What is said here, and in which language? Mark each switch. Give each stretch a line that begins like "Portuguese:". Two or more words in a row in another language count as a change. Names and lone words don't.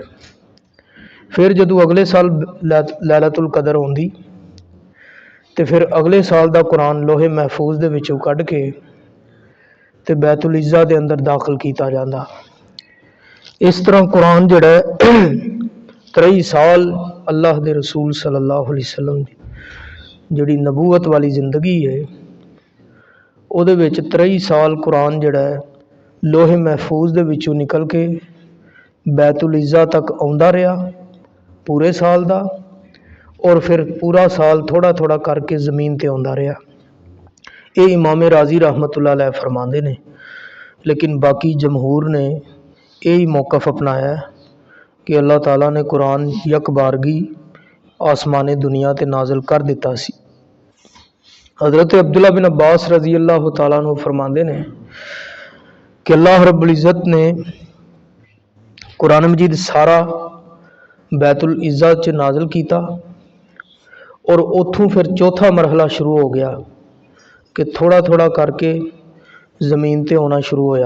Punjabi: ਫਿਰ ਜਦੋਂ ਅਗਲੇ ਸਾਲ ਲੈਲਤੁਲ ਕਦਰ ਹੋਂਦੀ ਤੋ ਫਿਰ ਅਗਲੇ ਸਾਲ ਦਾ ਕੁਰਾਨ ਲੋਹੇ ਮਹਫ਼ੂਜ਼ ਦੇ ਵਿਚੋਂ ਕੱਢ ਕੇ ਤੇ ਬੈਤੁਲ ਇੱਜ਼ਾ ਦੇ ਅੰਦਰ ਦਾਖ਼ਿਲ ਕੀਤਾ ਜਾਤਾ। ਇਸ ਤਰ੍ਹਾਂ ਕੁਰਾਨ ਜਿਹੜਾ ਹੈ 23 ਸਾਲ ਅੱਲ੍ਹਾ ਦੇ ਰਸੂਲ
Arabic: صلى الله عليه وسلم
Punjabi: ਦੀ ਜਿਹੜੀ ਨਬੂਵਤ ਵਾਲੀ ਜ਼ਿੰਦਗੀ ਹੈ, ਉਹਦੇ ਵਿਚ 23 ਸਾਲ ਕੁਰਾਨ ਜਿਹੜਾ ਹੈ ਲੋਹੇ ਮਹਫ਼ੂਜ਼ ਦੇ ਵਿਚੋਂ ਨਿਕਲ ਕੇ ਬੈਤੁਲ ਇੱਜ਼ਾ ਤਕ ਆਉਂਦਾ ਰਿਹਾ ਪੂਰੇ ਸਾਲ ਦਾ, ਅਤੇ ਫਿਰ ਪੂਰਾ ਸਾਲ ਥੋੜ੍ਹਾ ਥੋੜ੍ਹਾ ਕਰਕੇ ਜ਼ਮੀਨ ਤੇ ਆਉਂਦਾ ਰਿਹਾ पूरे साल दा, और फिर पूरा साल थोड़ा थोड़ा करके ज़मीन ते आउंदा रहा। ਯੇ ਇਮਾਮ ਰਾਜ਼ੀ
Arabic: رحمة الله عليه
Punjabi: ਫ਼ਰਮਾਤੇ ਨੇ। ਲੇਕਿਨ ਬਾਕੀ ਜਮਹੂਰ ਨੇ ਯਹੀ ਮੌਕਫ਼ ਅਪਣਾਇਆ ਕਿ ਅੱਲ੍ਹਾ ਤਾਲਾ ਨੇ ਕੁਰਾਨ ਯਕ ਬਾਰਗੀ ਆਸਮਾਨੀ ਦੁਨੀਆ ਤੇ ਨਾਜ਼ਿਲ ਕਰ ਦਿੱਤਾ ਸੀ। ਹਜ਼ਰਤ ਅਬਦੁੱਲਾ ਬਿਨ ਅੱਬਾਸ
Arabic: رضي الله تعالى عنه
Punjabi: ਫ਼ਰਮਾਤੇ ਨੇ ਕਿ
Arabic: الله رب العزة
Punjabi: ਨੇ ਕੁਰਾਨ ਮਜੀਦ ਸਾਰਾ ਬੈਤੁਲ ਇੱਜ਼ਾ ਚ ਨਾਜ਼ਿਲ ਕੀਤਾ ਅਤੇ ਉੱਥੋਂ ਫਿਰ ਚੌਥਾ ਮਰਹਲਾ ਸ਼ੁਰੂ ਹੋ ਗਿਆ ਕਿ ਥੋੜ੍ਹਾ ਥੋੜ੍ਹਾ ਕਰਕੇ ਜ਼ਮੀਨ ਤੇ ਆਉਣਾ ਸ਼ੁਰੂ ਹੋਇਆ।